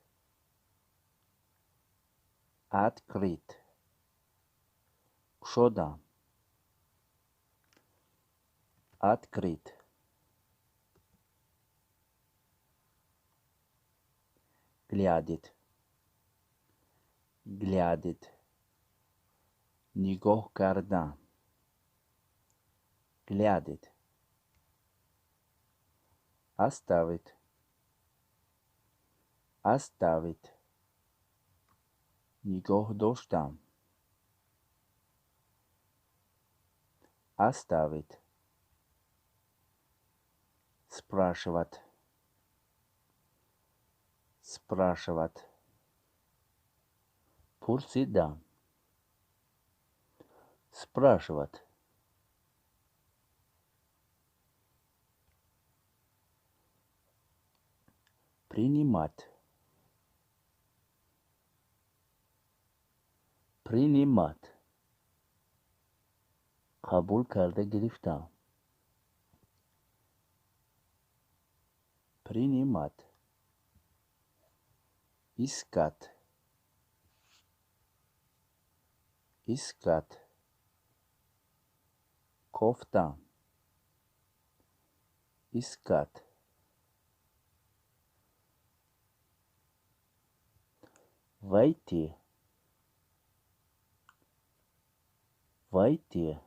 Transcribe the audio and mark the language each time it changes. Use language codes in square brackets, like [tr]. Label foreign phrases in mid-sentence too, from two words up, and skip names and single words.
[ru] открыть, кушодан, открыть, глядеть, глядеть, [tg] нигоҳ кардан, [ru] глядеть, оставить, оставить, [tg] нигоҳ доштан, [ru] оставить, спрашивать, спрашивать, пурсидан, спрашивать, принимать, принимать, [tg] қабул карда гирифтан, [ru] принимать, искать, искать, кофтан, искать, войти, войти,